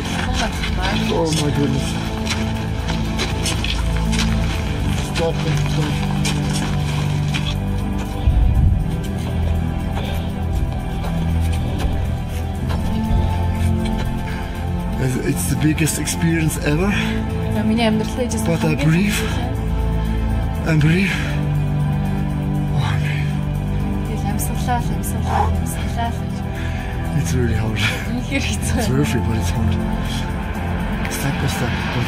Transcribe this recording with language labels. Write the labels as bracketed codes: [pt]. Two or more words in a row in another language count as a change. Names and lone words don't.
[en] Oh my goodness. Step and step. It's the biggest experience ever. [mn] За миний амьдралаа ижсэн. [en] But I breathe and breathe. Oh, [mn] Тэгэл амьсгалаа. [en] it's really hard. [mn] Үнэхээр хэцүү. [en] It's worth it, but it's hard. Step by step. But